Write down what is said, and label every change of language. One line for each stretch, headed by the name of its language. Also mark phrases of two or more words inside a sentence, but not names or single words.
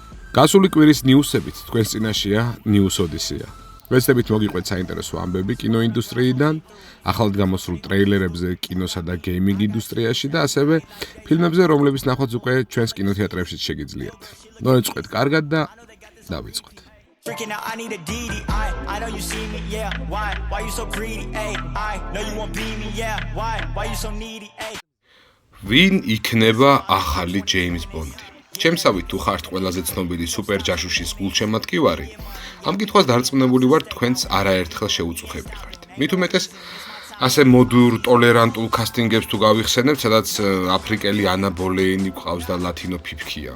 Georgian: გასული კვირის ნიუსებით თქვენს წინაშეა News Odyssey. ვეცდებით მოგიყვეთ საინტერესო ამბები კინოინდუსტრიიდან, ახალად გამოსულ ტრეილერებზე კინოსა და გეიმინგ ინდუსტრიაში და ასევე ფილმებზე, რომლებიც ნახვაც უკვე ჩვენს კინოთეატრებში შეგიძლიათ. მოეწყოთ კარგად და დავიწყოთ.
English: Freaking out, I need a DD. I know you see me, yeah. Why you so greedy? Ay, I know you won't be me, yeah. Why you so needy? Ay.
Georgian: ვინ იქნება ახალი ჯეიმს ბონდი? ჩემსავით თუ ხართ ყველაზე ცნობილი სუპერ ჯაშუშის გულშემატკივარი, ამ კითხვას დარწმუნებული ვარ თქვენც არაერთხელ შეუწუხები ხართ. მით უმეტეს ასე მოდურ, ტოლერანტულ კასტინგებს თუ გავიხსენებთ, სადაც აფრიკელი ანა ბოლეინი გვყავს და ლათინო ფიფქია.